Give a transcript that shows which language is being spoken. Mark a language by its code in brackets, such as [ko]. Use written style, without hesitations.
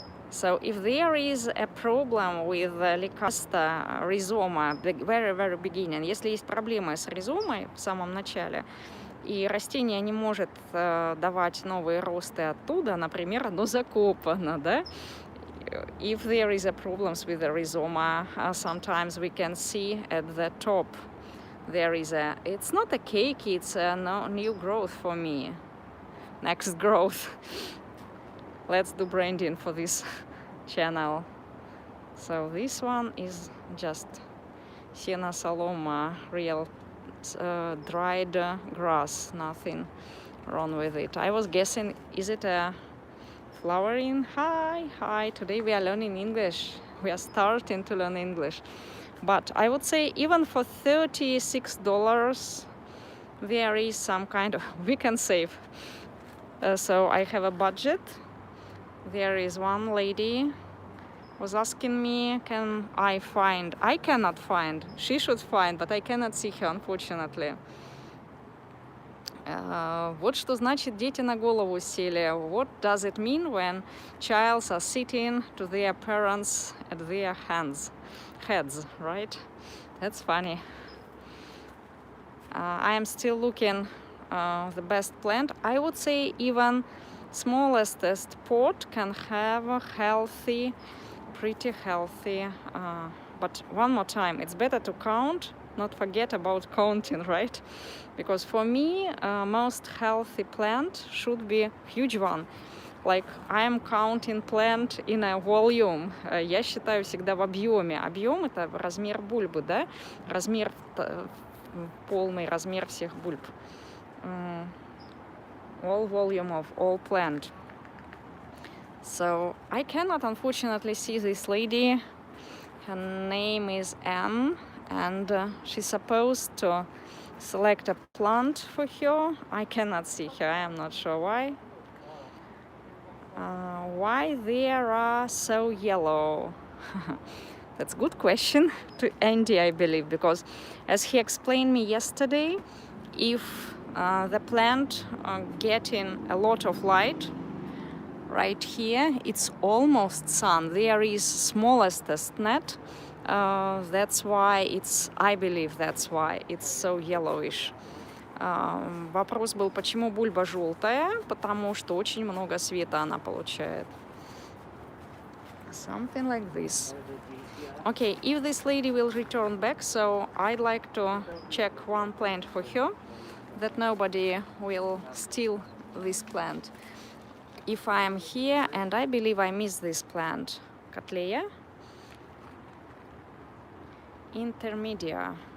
[en] So, if there is a problem with Lycasta rhizoma, the very beginning, [ru] если есть проблемы с ризомой в самом начале, и растение не может давать новые росты оттуда, например, оно закопано, да? [en] If there is a problems with the rhizoma, sometimes we can see at the top there is a, it's not a cake, it's a new growth for me. Next growth. Let's do branding for this channel. So this one is just Siena Saloma, real dried grass, nothing wrong with it. I was guessing, is it a flowering? Hi, today we are learning English. We are starting to learn English. But I would say even for $36, there is some kind of, we can save. So I have a budget. There is one lady was asking me, can I find? I cannot find. She should find, but I cannot see her, unfortunately. [ru] Вот что значит дети на голову сели. [en] What does it mean when childs are sitting to their parents at their heads, right? That's funny. I am still looking the best plant. I would say even smallest pot can have a healthy, pretty healthy. But one more time, it's better to count, not forget about counting, right? Because for me, most healthy plant should be huge one. Like I am counting plant in a volume. [ru] Я считаю всегда в объеме. Объем — это размер бульбы, да? Размер, полный размер всех бульб. [en] All volume of all plant. So I cannot unfortunately see this lady. Her name is Anne, and she's supposed to select a plant for her. I cannot see her. I am not sure why. Why they are so yellow? That's a good question to Andy, I believe, because as he explained me yesterday, if the plant getting a lot of light, right here, it's almost sun. There is smallest net. That's why it's, I believe that's why it's so yellowish. [ru] Вопрос был, почему бульба желтая? Потому что очень много света она получает. [en] Something like this. Okay, if this lady will return back, so I'd like to check one plant for her, that nobody will steal this plant. If I am here, and I believe I missed this plant, Cattleya intermedia.